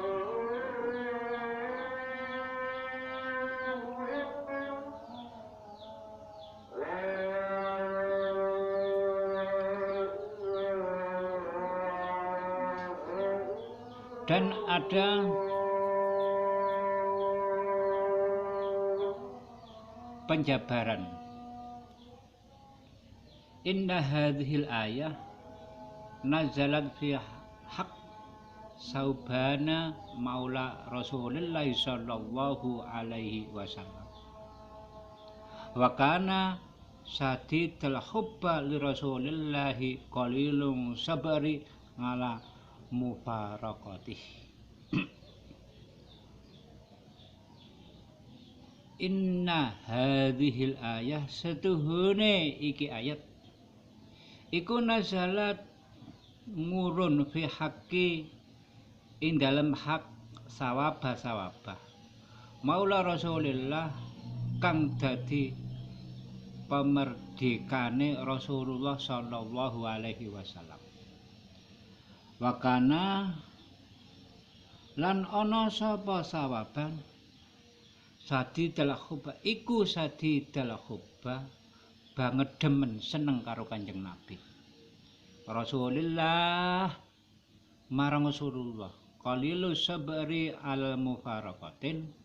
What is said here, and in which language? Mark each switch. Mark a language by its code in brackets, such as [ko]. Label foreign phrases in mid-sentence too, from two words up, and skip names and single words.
[id] Dan ada penjabaran. [ar] إن هذه الآية نزلت في حق ثوبان مولى رسول الله صلى الله عليه وسلم. وكان شديد الحب لرسول الله قليل الصبر على مفارقته. إن هذه الآية [jv] setuhune iki ayat iku nazalat ngurun [ar] في حق [jv] ing dalem hak [ar] ثوبان مولى رسول الله [jv] kang dadi pemerdekane Rasulullah [ar] صلى الله عليه وسلم. [jv] Wakana lan ana sapa sawaban [ar] شديد الحب [jv] iku [ar] شديد الحب [jv] banget demen seneng karo Kanjeng Nabi Rasulullah marang Rasulullah [ar] قليل الصبر على مفارقته